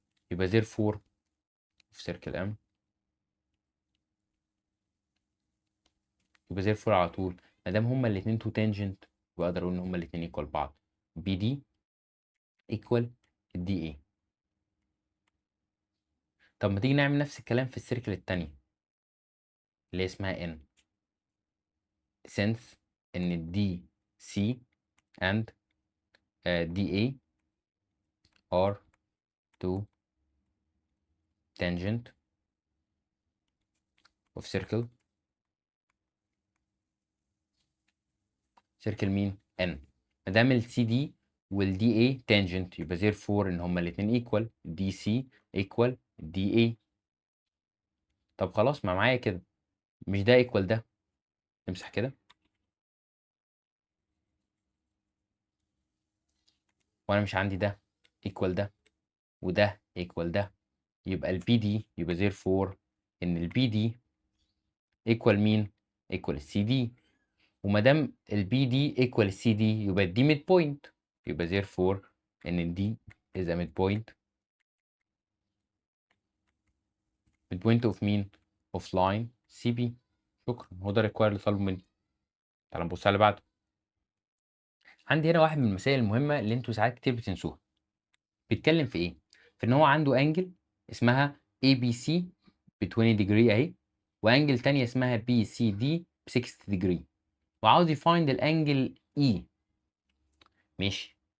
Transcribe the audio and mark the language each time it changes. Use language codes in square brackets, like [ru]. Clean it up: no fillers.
[ar] يبقى therefore في سيركل ام، يبقى therefore على طول ما دام هما الاثنين تو تانجنت بقدر اقول ان هما الاثنين ايكوال بعض. بي دي ايكوال الدي اي. طب ما تيجي نعمل نفس الكلام في السيركل التانية اللي اسمها ان. [en] since [ar] ان الدي سي [en] and D E are two tangent of circle [ar] سيركل مين؟ N. ما دام ال CD وال DA tangent يبقى therefore إن هما الاتنين [en] equal DC equal DA. [ar] طب خلاص ما معايا كده، مش ده equal ده، نمسح كده وأنا مش عندي ده equal ده وده equal ده، يبقى ال BD يبقى therefore إن ال BD equal مين؟ equal ال CD. وما دام ال BD equal ال CD يبقى دي mid point، يبقى therefore إن دي [en] is a midpoint. midpoint of مين؟ of line CB. [ar] شكرا، هو ده الريكواير اللي طالبه مني. تعال نبص على اللي بعده. عندي هنا واحد من المسائل المهمة اللي انتوا ساعات كتير بتنسوها. بيتكلم في ايه؟ في ان هو عنده انجل اسمها ABC ب 20 degree اهي، وانجل تانية اسمها BCD ب 60 degree، وعاوز يفايند الانجل E. ماشي.